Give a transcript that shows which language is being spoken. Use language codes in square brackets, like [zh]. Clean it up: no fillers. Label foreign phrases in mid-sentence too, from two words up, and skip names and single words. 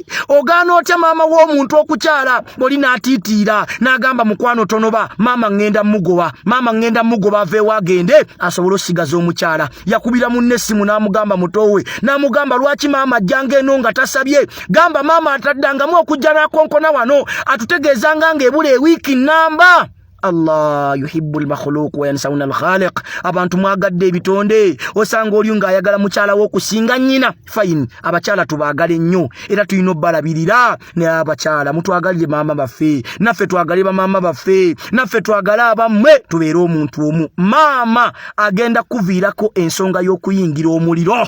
[lg] Ogaana otya maama w'omuntu okukyala? Oli n'atiitiira n'agamba mukwano tonoba, maama ngenda mugoba aveewo agende asobole osigaza omukyala. Yakubira munne essimu n'amugamba mutowe, n'amugamba lwaki maama ajjanga eno nga tasabye? Gamba maama ataddangamu okujja n'akonkona wano atutegeezanga ng'ebula ewiiki nnamba. [ar] الله يحب المخلوق وينسون الخالق. [lg] Abantu mwagadde ebitonde osanga oli nga ayagala mukyala wo kusinga nnyina. Fine, abakyala tubagale nnyo era tulina balabirira ne abakyala mutwagalire mama baffe, naffe twagale ba mama baffe, naffe twagale abammwe tubeere omuntu omu. Mama agenda kuviirako ensonga y'okuyingira omuliro.